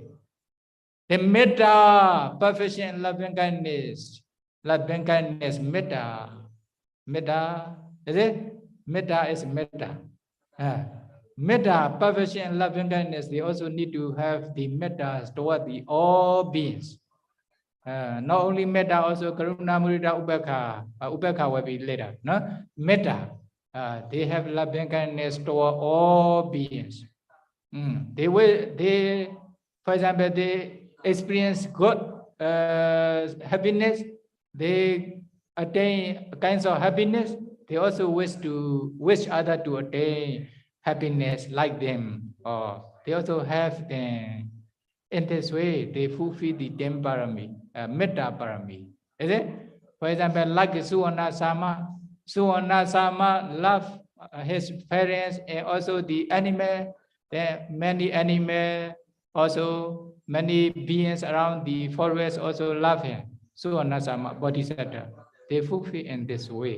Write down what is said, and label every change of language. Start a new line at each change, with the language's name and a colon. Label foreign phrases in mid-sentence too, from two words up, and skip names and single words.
English: The metta, perfection and loving kindness, metta. Metta, is it? Metta is metta. Metta, perfection and loving kindness, they also need to have the metta toward the all beings. Not only metta, also
Pali: karuna, mudita, ubekha.
English: Ubekha will be later. No? Metta, they have loving kindness toward all beings. They, for example, they experience good happiness. They attain kinds of happiness. They also wish others to attain happiness like them. Or they also have in this way they fulfill the 10 parami,
Pali: metta parami.
English: Is it? For example, like Suwana Sama. Suwana Sama love his parents and also the animal. There many animals, also many beings around the forest also love him. Suwana Sama Bodhisattva. They fulfill in this way.